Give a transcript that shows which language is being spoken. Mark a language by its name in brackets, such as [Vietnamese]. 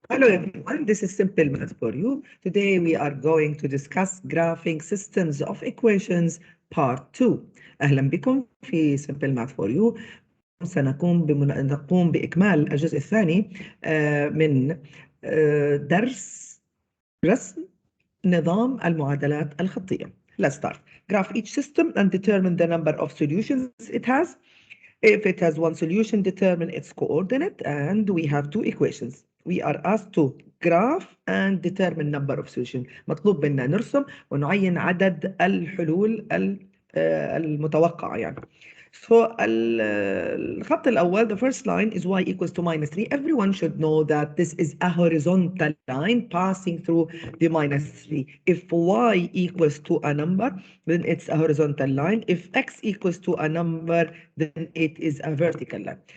[English] Hello everyone, this is Simple Math for you. Today we are going to discuss graphing systems of equations part 2. [Arabic] أهلا بكم في Simple Math for you. نقوم بإكمال الجزء الثاني من درس رسم نظام المعادلات الخطية. [English] Let's start. Graph each system and determine the number of solutions it has. If it has one solution, determine its coordinate, and we have two equations. We are asked to graph and determine number of solutions. [Arabic] مطلوب منا نرسم ونعين عدد الحلول المتوقعة يعني. [English] So [Arabic] الخط الأول, [English] the first line is y equals to minus 3. Everyone should know that this is a horizontal line passing through the minus 3. If y equals to a number, then it's a horizontal line. If x equals to a number, then it is a vertical line.